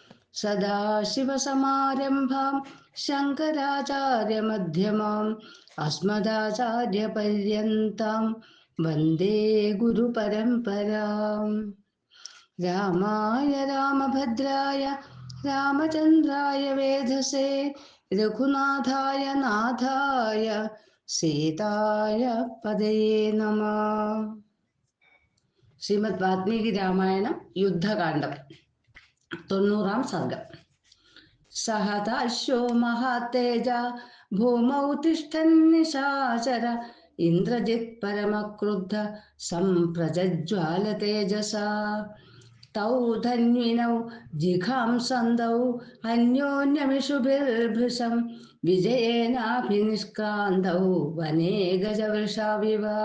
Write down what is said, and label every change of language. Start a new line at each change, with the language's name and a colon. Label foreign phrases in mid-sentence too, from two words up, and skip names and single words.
Sanskrit: सदाशिवसमारम्भां शङ्कराचार्यमध्यमाम् अस्मदाचार्यपर्यन्तां वन्दे गुरुपरम्पराम्। रामाय रामभद्राय रामचन्द्राय वेधसे रघुनाथाय नाथाय सीताय पदये नमः.
Malayalam: ശ്രീമദ് വാൽമീകി രാമായണം യുദ്ധകാന്ഡം 90-ാം സർഗം.
Sanskrit: സഹതാശ്വോ മഹാതേജ ഭൂമൗ തിഷ്ഠൻ നിശാചര ഇന്ദ്രജിത് പരമക്രുദ്ധ സംപ്രജ്വാല തേജസാ തൗ ധന്വിനൗ ജിഘാംസന്തൗ അന്യോന്യമിഷുഭിർഭൃശം വിജയേനാഭിനിഷ്ക്രാന്തൗ വനേ ഗജവൃഷാവിവ